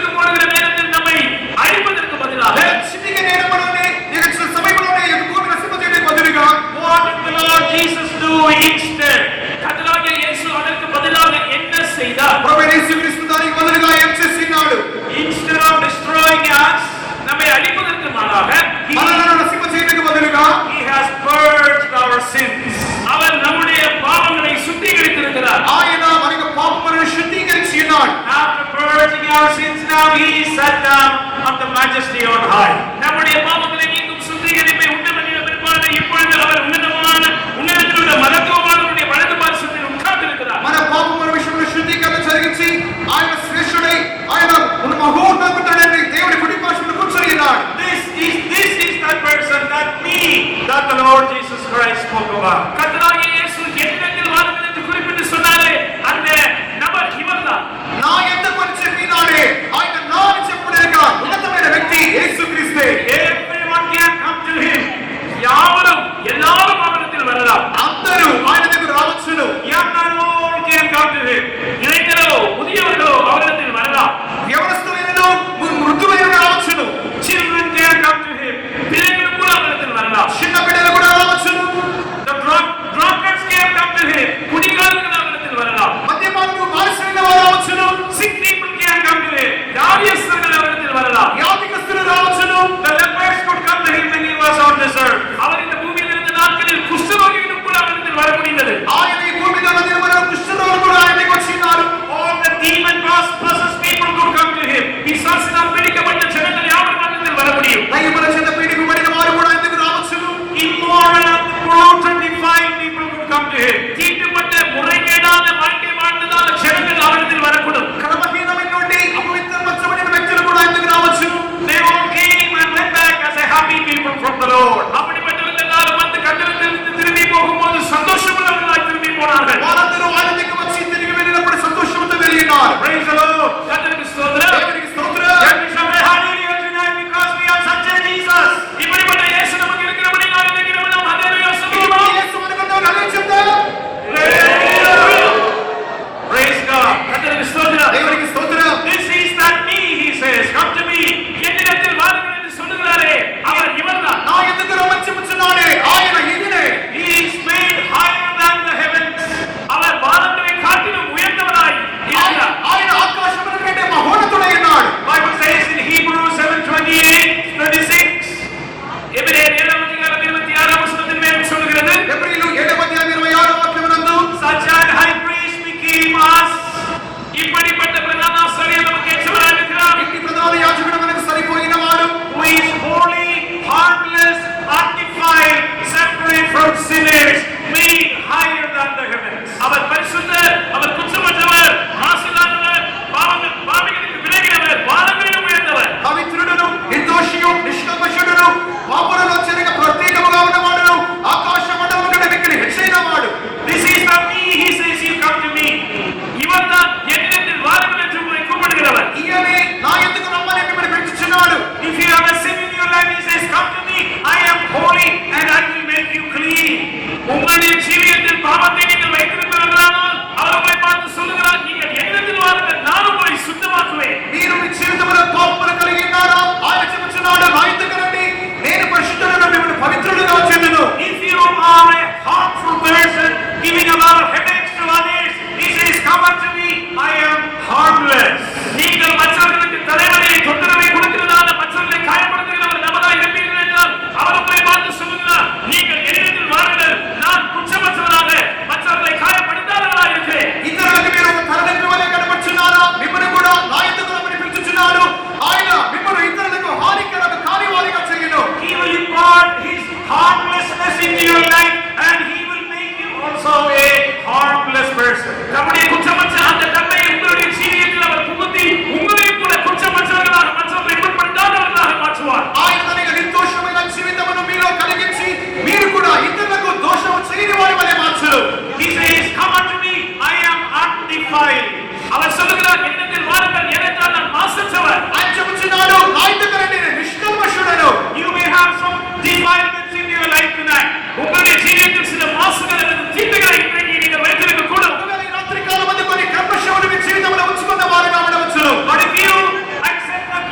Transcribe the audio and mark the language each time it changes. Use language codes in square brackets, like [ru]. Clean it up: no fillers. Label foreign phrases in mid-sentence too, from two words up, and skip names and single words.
[ta] வருகிற நேரத்தில் நம்மை அழிப்பதற்கு பதிலாக [te] చిటికే నేరపడనే ఇక సమయంలోనే ఈ భూమి నశింపజేయడానికి బదులుగా [en] what did the Lord Jesus do instead? [ta] கர்த்தராகிய இயேசு அதற்கு பதிலாக என்ன செய்தார்? [te] ప్రభు యేసుక్రీస్తు దానికి బదులుగా ఏం చేసినాడు? [en] Instead of destroying us, [ta] நம்மை அழிப்பதற்கு மாறாக [te] మనలను నశింపజేయడానికి బదులుగా [en] he has purged our sins. [ta] அவர் நம்முடைய பாவங்களை சுத்திகரித்திருக்கிறார். [te] ఆయన మనకు పాపములను శుద్ధీకరించి ఉన్నాడు. [en] After purging our sins, now he is sat down on the majesty on high. [ta] நம்முடைய பாவங்களை நீக்கும் சுத்திகரிப்பை உண்டு பண்ணின பிற்பாடு இப்பொழுது அவர் உன்னதத்தில் உள்ள மகத்துவமானவருடைய வலது பார்சத்தில் உட்கார்ந்திருக்கிறார். [te] మన పాపముల విషయంలో శుద్ధీకరణ జరిగించి ఆయన శ్రేష్ఠుడై ఆయన మహోన్నతుడైన దేవుడి కుడి పార్శ్వమున కూర్చొని ఉన్నాడు. [en] This is that person, that the Lord Jesus Christ spoke about. [ta] கர்த்தராகிய இயேசு என்னிடத்தில் வாருங்கள் என்று குறிப்பிட்டு சொன்னாரே அந்த நபர் இவர்தான். [te] నా యందు పరిచయమైనాడే ఆయన నా అని చెప్పుడేగా ఉన్నతమైన వ్యక్తి యేసుక్రీస్తే. [en] Everyone can come to him. [ta] எல்லாரும் அவரிடத்தில் வரலாம். [te] అందరూ ఆయన దగ్గర రావచ్చును. [en] Young and old can come to him. [ta] இளைஞரோ முதியவர்களோ அவரிடத்தில் வரலாம். [te] వ్యవస్థలైనను మృతులైన రావచ్చును. [en] Children can come to him. [ta] பிள்ளைகள் கூட அவரிடத்தில் வரலாம். [te] చిన్న బిడ్డలు కూడా రావచ్చును. [en] The drunkards can come to him. [ta] குடிகாரர்கள் அவரிடத்தில் வரலாம். [te] మద్యపానులు బానిసలైన వారు రావచ్చును. [en] Sick people can come to him. [ta] வியாதியஸ்தர்கள் அவரிடத்தில் வரலாம். [te] వ్యాధిగ్రస్తులు రావచ్చును. [en] The lepers could come to him when he was on this earth. [ta] அவர் இந்த பூமியில் இருந்த நாட்களில் குஷ்டரோகிகளும் கூட அவரிடத்தில் வர முடிந்தது. [te] ఆయన ఈ భూమి మీద నిలబడిన కుష్ఠరోగులు కూడా ఆయన దగ్గరికి వచ్చినారు. [en] All the demon possessed people could come to him. [ta] பிசாசினால் பிடிக்கப்பட்ட ஜனங்கள் யாவரும் அவரிடத்தில் வர முடியும். [te] దయ్యముల చేత పీడింపబడిన వారు కూడా ఆయన దగ్గర రావచ్చును. [en] Immoral and polluted, defiled people could come to him. [ta] தீட்டுப்பட்ட முறைகேடான வாழ்க்கை வாழ்ந்ததான ஜனங்கள் அவரிடத்தில் வரக்கூடும். [te] క్రమహీనమైనటువంటి అపవిత్రపరచబడిన వ్యక్తులు కూడా ఆయన దగ్గర రావచ్చును. [en] They all came and went back as a happy people from the Lord. [ta] அப்படிப்பட்டவர்கள் எல்லாரும் வந்து கர்த்தரிடத்தில் திரும்பி போகும்போது சந்தோஷமுள்ளவர்களாய் திரும்பி போனார்கள். [te] వారందరూ ఆయన దగ్గర వచ్చి తిరిగి వెళ్ళినప్పుడు సంతోషంతో వెళ్ళినారు. [en] Praise the Lord. [ta] கர்த்தருக்கு ஸ்தோத்திரம். [te] దేవునికి స్తోత్రం. [en] Let me shout a hallelujah tonight because we have such a Jesus. [ta] இப்படிப்பட்ட இயேசு நமக்கு இருக்கிறபடி நான் நினைக்கிறவன் நாம் ஹல்லேலூயா சொல்லுவோமா? [te] యేసు మనకు హల్లెలూయా చెప్తాం. [en] Praise God. [ta] கர்த்தருக்கு ஸ்தோத்திரம். [te] దేవునికి స్తోత్రం. [en] This is that me, he says. Come to me. [ta] என்னிடத்தில் வாருங்கள் என்று சொல்லுகிறாரே அவர் இவர்தான். [te] నా ఎదుట రమ్మని చెప్పుచున్నాడే ఆయన ఈయనే. [en] He is made higher than the heavens. [ta] அவர் வானங்களை காட்டிலும் உயர்ந்தவராய் இருக்கிறார். [te] ఆయన ఆకాశముల కంటే మహోన్నతుడై ఉన్నాడు. [en] Bible says in Hebrews 7:28-36. [ta] எபிரேயர் 7:26 மேலும் சொல்லுகிறது. [te] ఎబ్రీయులు 7:26 వాక్యమునందు [en] Such an high priest became us. [ta] இப்படிப்பட்ட பிரதான ஆசாரியர் நமக்கு ஏற்றவராய் இருக்கிறார். [te] ఇంటి ప్రధాన యాజకుడు మనకు సరిపోయిన వాడు. [en] Who is holy, harmless, undefiled, separate from sinners, made higher than the heavens. [ta] அவர் பரிசுத்தர், அவர் குற்றமற்றவர், மாசில்லாதவர், பாவிகளுக்கு விலகினவர், வானங்களிலும் உயர்ந்தவர். [te] పవిత్రుడును నిర్దోషియు నిష్కల్మషుడును పాపులలో చెరగ ప్రత్యేకముగా ఉన్నవాడును ఆకాశ మండలము కంటే మిక్కిలి హెచ్చైన వాడు. [en] This is not me, he says, you come to me. [ta] இவர்தான் என்னிடத்தில் வாருங்கள் என்று உங்களை கூப்பிடுகிறவர். [te] ఈయనే నా ఎదుట రమ్మని మిమ్మల్ని పిలుచుచున్నాడు. [en] If you have a sin in your life, he says, come to me, I am holy and I will make you clean. [ta] உங்களுடைய ஜீவியத்தில் பாவத்தை நீங்கள் வைத்திருக்கிறவர்களானால் அவர் உங்களை பார்த்து சொல்லுகிறார், நீங்கள் என்னிடத்தில் வாருங்கள், நான் உங்களை சுத்தமாக்குவேன். [te] మీరు మీ జీవితంలో పాపములు కలిగి ఉన్నారా? ఆయన చెప్పుచున్నాడు, నా ఎదుట రండి, నేను పరిశుద్ధుడను, మిమ్మల్ని పవిత్రులుగా చేయుదును. [en] If you are a harmful person, giving about headaches to others, he says, come unto me, I am harmless. [ta] நீங்கள் மற்றவர்களுக்கு தலைவலியை தொந்தரவை கொடுக்கிறதான மற்றவர்களை காயப்படுத்துகிறவர் நபராய் இருப்பீர்கள் என்றால் அவர் உங்களை பார்த்து சொல்லுகிறார், நீங்கள் என்னிடத்தில் வாருங்கள், நான் குற்றமற்றவராக மற்றவர்களை காயப்படுத்தாதவராக இருக்கிறேன். [te] ఇతరులకు మీరు ఒక తలనొప్పి వలె కనబడుచున్నారా? మిమ్మల్ని కూడా నా ఎదుట రమ్మని పిలుచుచున్నాడు. ఆయన మిమ్మల్ని ఇతరులకు హానికరమైన కార్యవాదిగా చేయును. [en] He will impart his harmlessness into your life and he will make you also a harmless person. [ta] நம்முடைய குற்றமற்ற அந்த தன்மையை உங்களுடைய ஜீவியத்தில் அவர் புகுத்தி உங்களையும் கூட குற்றமற்றவர்களாக மற்றவர்களை உட்படுத்தாதவர்களாக மாற்றுவார். [te] ఆయన తన నిర్దోషమైన జీవితమును మీలో కలిగించి మీరు కూడా ఇతరులకు దోషము చేయని వారి వలె మార్చును. [en] He says, come unto me, I am undefiled. [ta] அவர் சொல்லுகிறார், என்னிடத்தில் வாருங்கள், ஏனென்றால் நான் மாசற்றவர். [te] ఆయన చెప్పుచున్నాడు, నా ఎదుట రండి, నేను నిష్కల్మషుడను. [en] You may have some defilements in your life tonight. [ta] உங்களுடைய ஜீவியத்தில் சில மாசுகள் அல்லது தீமைகளை இன்றைக்கு நீங்கள் வைத்திருக்க கூடும். [te] ఒకవేళ ఈ రాత్రి కాలమందు కొన్ని కల్మషములు మీ జీవితంలో ఉంచుకున్న వారుగా ఉండవచ్చును. [en] But if you accept